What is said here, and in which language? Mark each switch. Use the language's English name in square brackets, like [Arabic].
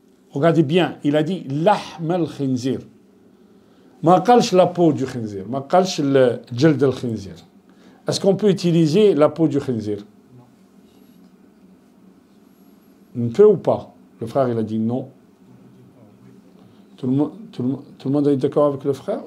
[French] Regardez bien, il a dit [Arabic] لحم الخنزير. ما قالش [French] la peau du khinzir, [Arabic] ما قالش الجلد الخنزير. [French] Est-ce qu'on peut utiliser la peau du khinzir? On peut ou pas? Le frère il a dit non. Tout le monde est d'accord avec le frère?